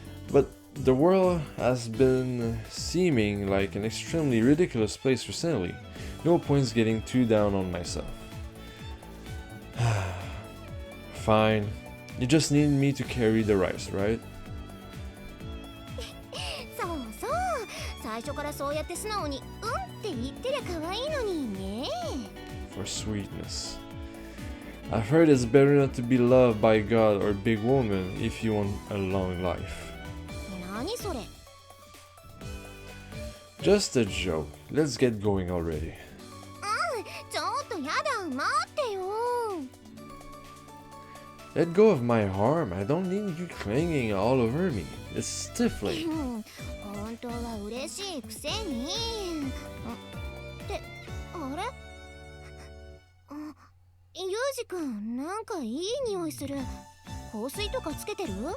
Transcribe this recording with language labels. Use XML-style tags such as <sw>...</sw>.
<en>But the world has been seeming like an extremely ridiculous place recently. No points getting too down on myself. Fine. You just need me to carry the rice, right?</en> <ja>そうそう。最初からそうやって素直にって言ってりゃ可愛いのにね。</ja> <en>For sweetness. I've heard it's better not to be loved by God or big woman if you want a long life.</en> <ja>何それ</ja> <en>Just a joke. Let's get going already.</en> <ja>ちょっとやだ待ってよ</ja> <en>Let go of my arm. I don't need you clanging all over me. It's stifling.</en> <ja>本当は嬉しいくせにってあれユージくんなんかいい匂いする香水とかつけてる</ja>